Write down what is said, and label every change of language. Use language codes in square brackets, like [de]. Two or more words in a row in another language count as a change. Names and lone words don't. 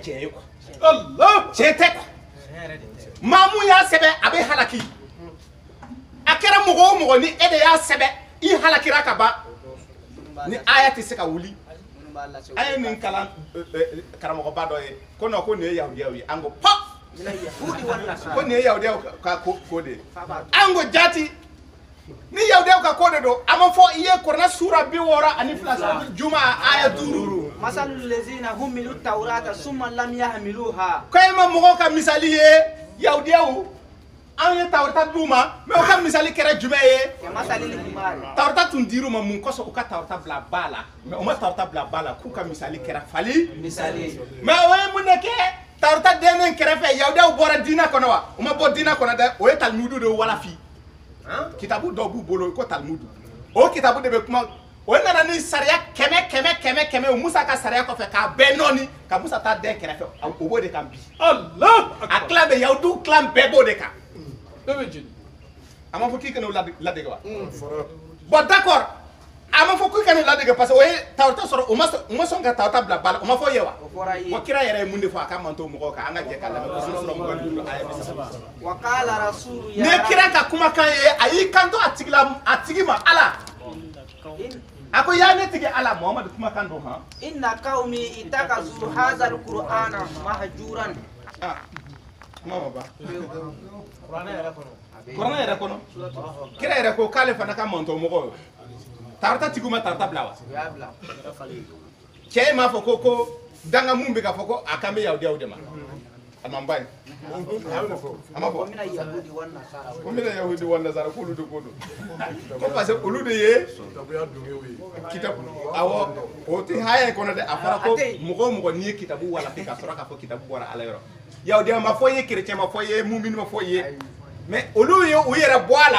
[bm] tiɲɛ ye quoi tiɲɛ tɛ quoi maa mun y'a sɛbɛn a bɛ halaki a kɛra mɔgɔ o mɔgɔ ni e de y'a sɛbɛn i halakira ka ban ni aya tɛ se ka wuli a ye nin kalan karamɔgɔba dɔ ye ko non ko nin ye yahudiyaw ye an ko pɔ ko nin ye yahudiyaw ka ko de ye an ko jaati ni yahudiyaw ka ko de don a ma fɔ i ye Kuranɛ sura 62 juma aya 5 [ar] مثل الذين حملوا التوراة ثم لم يحملوها [bm] ko e ma mɔgɔw ka misali ye yahudiyaw an ye Tawrata d'u ma mais o ka misali kɛra jumɛn ye [ar] كمثل الحمار [bm] Tawrata tun dir'u ma mun kosɔn u ka Tawrata bila ba la mais o ma Tawrata bila ba la k'u ka misali kɛra fali [ar] مثالي [bm] mais o ye mun de kɛ Tawrata denen kɛrɛfɛ Yahudaw bɔra diinɛ kɔnɔ wa u ma bɔ diinɛ kɔnɔ dɛ o ye Talmudu de walafi kitabu dɔ b'u bolo ko Talmudu o kitabu de bɛ kuma o nana ni sariya kɛmɛ o Musa ka sariya kɔfɛ k'a bɛɛ nɔɔni ka Musa ta den kɛrɛfɛ o b'o de kan bi Allah a kilan bɛ Yahudiw kilan bɛɛ b'o de kan bɛɛ bɛ jeni a ma fɔ k'i kana o ladege wa [fr] bon d'accord [bm] a ma fɔ k'i kana o ladege [fr] parce que [bm] o ye Tawrata sɔrɔ o ma sɔn ka Tawrata bila ba la o ma fɔ ye wa bon kira yɛrɛ ye mun de fɔ a ka man to mɔgɔw kan an ka jɛ k'a lamɛn ko sura 25 aya 30 [ar] وقال رسول [bm] ni ye kira ka kumakan ye a y'i kanto a tigi ma Ala a ko yaa ne tigi Ala Muhamadu kumakan don han [ar] إن قومي اتخذوا هذا القرآن مهجورا [bm] kuma ma ban kuranɛ yɛrɛ kɔnɔ kira yɛrɛ ko k'ale fana ka mantɔ mɔgɔ ye Tawrata tigiw ma Tawrata bila wa [ar] يا بلا [bm] cɛ m'a fɔ ko danga mun bɛ ka fɔ ko a kan bɛ Yahudiyaw de ma a man ba ye a ma fɔ [ar] ومن اليهود والنصارى [bm] ko n bɛna Yahudi wa Nazara k'olu de ko don ko [fr] parce que [bm] olu de ye kitabu awɔ o tɛ haya in kɔnɔ dɛ a fɔra ko mɔgɔ o mɔgɔ n'i ye kitabu walafi ka sɔrɔ k'a fɔ kitabu bɔra Ala yɔrɔ Yahudiya ma fɔ i ye chrétien ma fɔ i ye mumini ma fɔ i ye mais olu ye u yɛrɛ bɔ a